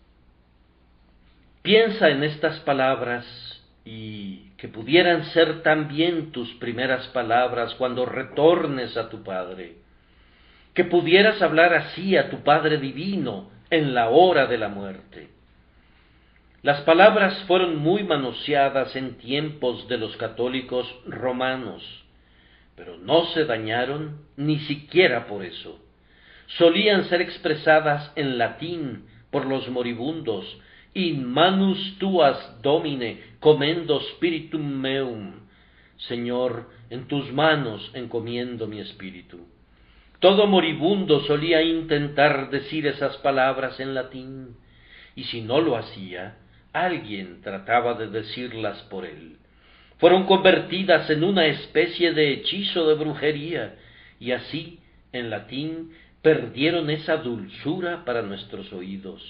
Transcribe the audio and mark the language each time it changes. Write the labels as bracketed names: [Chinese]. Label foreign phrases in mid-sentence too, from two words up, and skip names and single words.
[Spanish] Piensa en estas palabras y que pudieran ser también tus primeras palabras cuando retornes a tu Padre, que pudieras hablar así a tu Padre Divino en la hora de la muerte. Las palabras fueron muy manoseadas en tiempos de los católicos romanos, pero no se dañaron ni siquiera por eso. Solían ser expresadas en latín por los moribundos: [Latin] in manus tuas, Domine, commendo spiritum meum. [Spanish] Señor, en tus manos encomiendo mi espíritu. Todo moribundo solía intentar decir esas palabras en latín, y si no lo hacía, alguien trataba de decirlas por él. Fueron convertidas en una especie de hechizo de brujería, y así, en latín, perdieron esa dulzura para nuestros oídos.